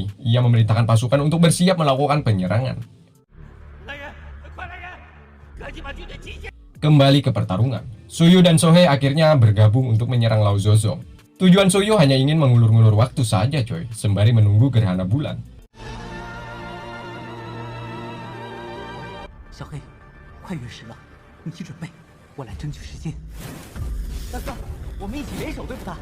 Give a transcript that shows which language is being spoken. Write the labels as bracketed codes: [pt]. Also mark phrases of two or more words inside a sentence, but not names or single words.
[id] Ia memerintahkan pasukan untuk bersiap melakukan penyerangan. Kembali ke pertarungan, Suyo dan Sohe akhirnya bergabung untuk menyerang Lao Zozong. Tujuan Suyo hanya ingin mengulur-ngulur waktu saja coy, sembari menunggu gerhana bulan. [zh] 小黑，快月食了，你去准备，我来争取时间。大哥，我们一起联手对付他。